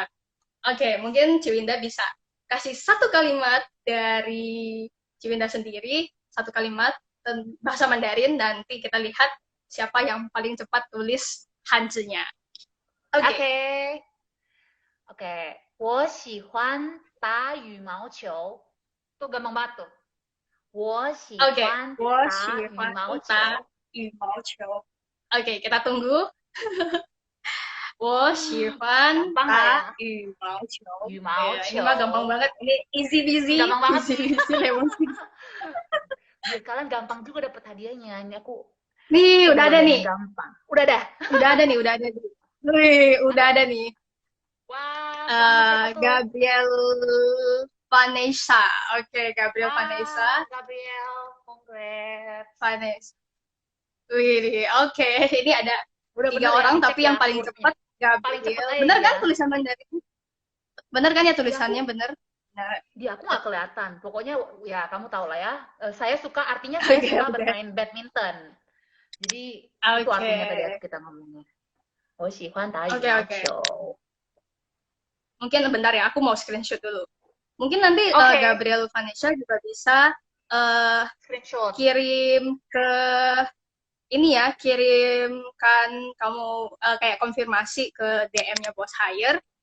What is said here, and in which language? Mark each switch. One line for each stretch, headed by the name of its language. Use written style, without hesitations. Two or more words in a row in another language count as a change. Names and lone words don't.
Indonesian: Oke, mungkin Ciwinda bisa kasih satu kalimat dari Ciwinda sendiri, satu kalimat bahasa Mandarin, dan nanti kita lihat siapa yang paling cepat tulis hanzinya. Oke. Oke. Oke.
Chinese: 我喜欢打羽毛球.
Indonesian: Tuh gampang banget tuh.
Chinese: 我喜
Indonesian: Oke,
Chinese: 欢打羽毛球. 羽毛球.
Indonesian: Oke, kita tunggu.
Chinese: 我喜欢
Indonesian: Gampang
Chinese: 打
Indonesian: nggak ya?
Chinese: 羽毛球. 羽毛
Indonesian: Ya,
Chinese: 球.
Indonesian: ini mah gampang banget. Ini
English: easy busy.
Indonesian: Gampang banget Easy sih.
English: busy lemon squeeze.
Indonesian: Biar kalian gampang juga dapat hadiahnya. Ini aku Nih, udah ada bagian nih. yang gampang. Udah dah. Udah ada nih, udah ada nih. Wih, udah ada nih. Wah, Gabriel Vanessa. Oke, Gabriel Vanessa. Gabriel, congrats. Vanessa. Wih, oke. Ini ada Udah 3 orang, tapi yang ya, paling cepat Gabriel. Paling cepat aja bener kan dia. tulisan Mandarin? Bener kan ya tulisannya, bener? Nah, dia aku nggak kelihatan. Pokoknya ya kamu tahu lah ya. Saya suka, artinya saya suka bermain badminton. Jadi itu artinya tadi kita ngomongnya.
Chinese: 我喜欢打羽毛球.
Indonesian: Mungkin bentar ya, aku mau screenshot dulu. Mungkin nanti Gabriel Vanessa juga bisa screenshot. Kirim ke ini ya, kirimkan kamu kayak konfirmasi ke DM-nya Bos Hire.